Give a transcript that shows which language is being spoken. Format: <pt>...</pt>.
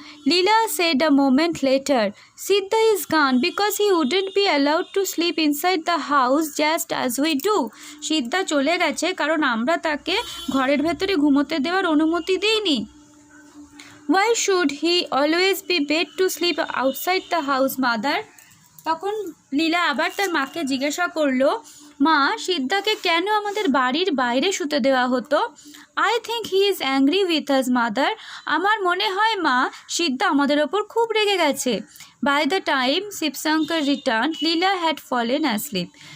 <en>Leela said a moment later, Siddha is gone because he wouldn't be allowed to sleep inside the house just as we do.</en> <bn>সিদ্ধা চলে গেছে কারণ আমরা তাকে ঘরের ভেতরে ঘুমোতে দেওয়ার অনুমতি দিইনি।</bn> <en>Why should he always be bed to sleep outside the house, mother?</en> <bn>তখন লীলা আবার তার মাকে জিজ্ঞাসা করলো, মা সিদ্ধাকে কেন আমাদের বাড়ির বাইরে শুতে দেওয়া হতো?</bn> <en>I think he is angry with us mother.</en> <bn>আমার মনে হয় মা সিদ্ধা আমাদের ওপর খুব রেগে গেছে।</bn> <en>By the time Shivshankar return, Leela had fallen asleep.</en>